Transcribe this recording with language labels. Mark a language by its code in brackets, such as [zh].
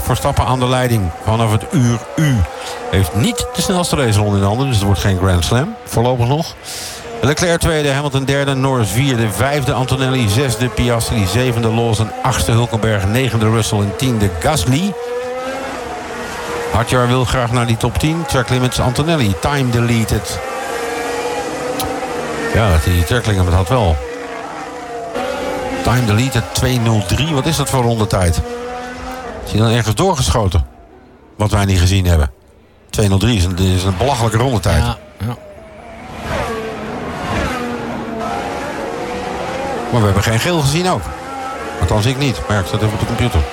[nl] Verstappen aan de leiding vanaf het uur U. Heeft niet de snelste race ronde in de handen. Dus het wordt geen Grand Slam. Voorlopig nog. Leclerc 2e, Hamilton 3e, Norris 4e, 5e, Antonelli 6e, Piastri 7e, Lawson 8e, Hulkenberg 9e, Russell en 10e, Gasly. Hartjaar wil graag naar die top 10. [en] Track limits Antonelli, time deleted. [nl] Ja, die track limit had wel. [en] Time deleted [nl] 2.03, wat is dat voor rondetijd? Is hij dan ergens doorgeschoten? Wat wij niet gezien hebben. 2.03 is een belachelijke rondetijd. Ja. Maar we hebben geen geel gezien ook. Althans, ik niet. Maar ik zat even op de computer.